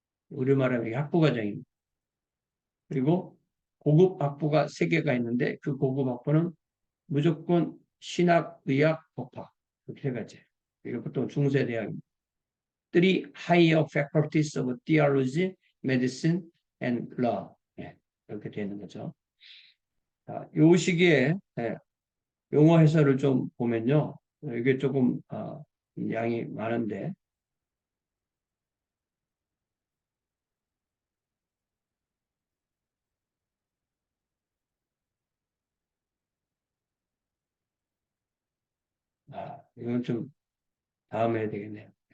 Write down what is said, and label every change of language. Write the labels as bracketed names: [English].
[Korean] 우리말하면 학부과정입니다. 그리고 고급 학부가 3개가 있는데 그 고급 학부는 무조건 신학, 의학, 법학 이렇게 세 가지. 이거 보통 중세대학입니다. [English] Three higher faculties of theology, medicine, and law. [Korean] 이렇게 되는 거죠. 자, 요 시기에 용어 해설을 좀 보면요. 이게 조금 양이 많은데 이건 좀 다음에 해야 되겠네요.